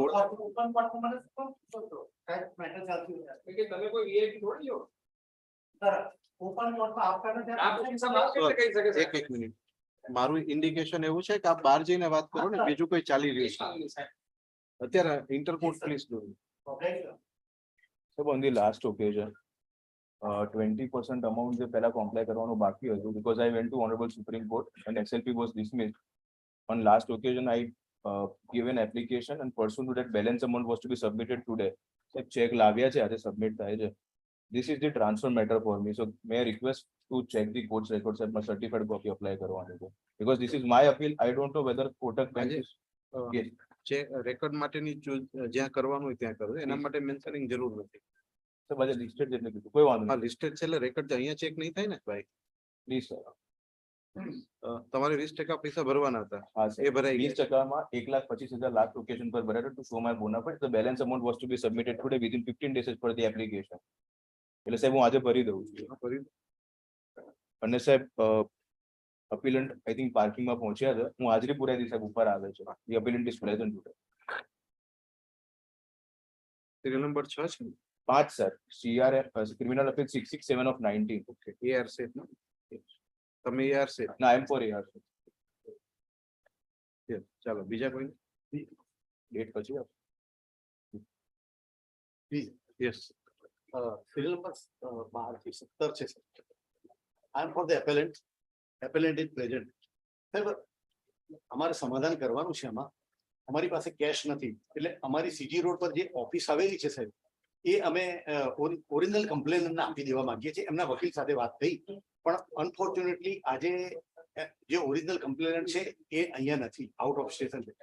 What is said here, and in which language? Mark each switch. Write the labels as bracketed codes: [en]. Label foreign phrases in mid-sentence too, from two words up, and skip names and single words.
[gu] તમે કોઈ વીઆઈપી થોડી છો. એક મિનિટ, મારું ઇન્ડિકેશન એવું છે કે આપ બહાર જઈને વાત કરો ને, બીજું કોઈ ચાલી રહ્યું છે અત્યારે. [en] intercourt please do. So on the last occasion, 20% amount [gu] જે પહેલા કોમ્પ્લાય કરવાનું બાકી હતું, [en] because I went to Honorable Supreme Court and XLP was dismissed. On last occasion, I gave an application and pursuant to that balance amount was to be submitted today. So check [gu] લાવ્યા છે, આજે submit થાય છે. [en] This is the transfer matter for me. So may I request to check the court's records and my certified copy apply [gu] કરવાની છે. [en] Because this is my appeal. I don't know whether Kotak Bank is [gu] જે રેકોર્ડ માટેની જ્યાં કરવાનું હોય ત્યાં કરો, એના માટે મેન્શનિંગ જરૂર નથી. તો બધા લિસ્ટેડ જેટલે કીધું કોઈ વાંધો હા, નહીં. લિસ્ટેડ છે એટલે રેકોર્ડ અહીંયા ચેક નહીં થાય ને ભાઈ. પ્લીઝ સર. તમારે 20% પૈસા ભરવાના હતા, હા સર, એ ભરાઈ ગયા. 20%માં 1,25,000 [en] last occasion [gu] પર ભરાયો [en] to show my bona fide. The balance amount was to be submitted today within 15 days as per the application. [gu] એટલે સાહેબ હું આજે ભરી દઉં છું. અને સાહેબ અપીલન્ટ [en] I think [gu] પાર્કિંગમાં પહોંચ્યા છે, હું હાજરી પુરાઈ દી સાહેબ, ઉપર આવે છે. [en] The appellant is present today. serial number [gu] 6 છે. [en] 5 sir, CRF criminal appeal 667 of 19. [gu] ઓકે, AR છે. તમે AR છે. ના, [en] I am for AR. [gu] ચાલો, બીજા કોઈ? ડેટ પછી આપ. યસ. [en] serial number [gu] 12 થી 17 છે. [en] I am for the appellant. Appellant is present. [gu] સાહેબ, અમારે સમાધાન કરવાનું છે. આમાં અમારી પાસે કેશ નથી, એટલે અમારી સીજી રોડ પર જે ઓફિસ આવેલી છે સાહેબ, એ અમે [en] original complaint [gu] આપી દેવા માંગીએ છીએ. એમના વકીલ સાથે વાત થઈ, પણ અનફોર્ચ્યુનેટલી આજે જે [en] original complaint [gu] છે એ અહીંયા નથી, [en] out of station [gu] છે.